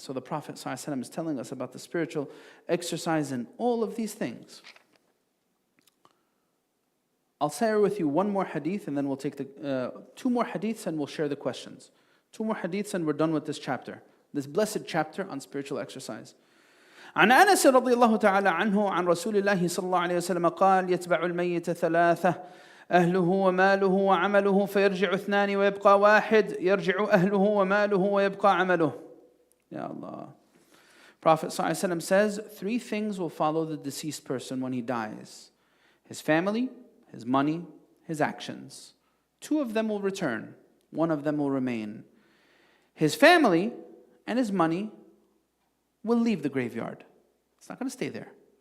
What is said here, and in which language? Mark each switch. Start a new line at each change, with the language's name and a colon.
English: So the Prophet ﷺ is telling us about the spiritual exercise and all of these things. I'll share with you one more hadith, and then we'll take two more hadiths, and we'll share the questions. 2 more hadiths, and we're done with this chapter. This blessed chapter on spiritual exercise.
Arabic: عن أنس رضي الله تعالى عنه عن رسول الله صلى الله عليه وسلم قال يتبع الميت 3 أهله وماله وعمله فيرجع 2 ويبقى 1 يرجع أهله وماله ويبقى عمله.
English: Ya Allah. Prophet ﷺ says 3 things will follow the deceased person when he dies: his family, his money, his actions. 2 of them will return, 1 of them will remain. His family and his money will leave the graveyard. It's not going to stay there.